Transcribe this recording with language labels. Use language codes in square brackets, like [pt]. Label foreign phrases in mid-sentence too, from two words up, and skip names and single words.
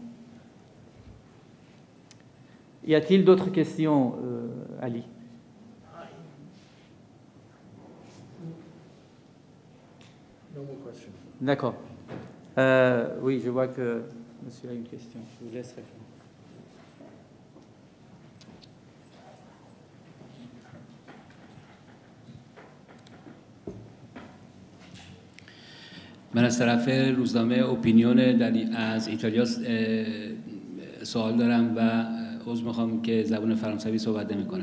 [fr] Y a-t-il d'autres questions, Ali? D'accord. Oui, je vois que monsieur a une question. Je vous laisse répondre. [fa] من از طرف روزنامه اپینیون از ایتالیا سوال دارم و عذر میخوام که زبان فرانسوی صحبت نمی‌کنم.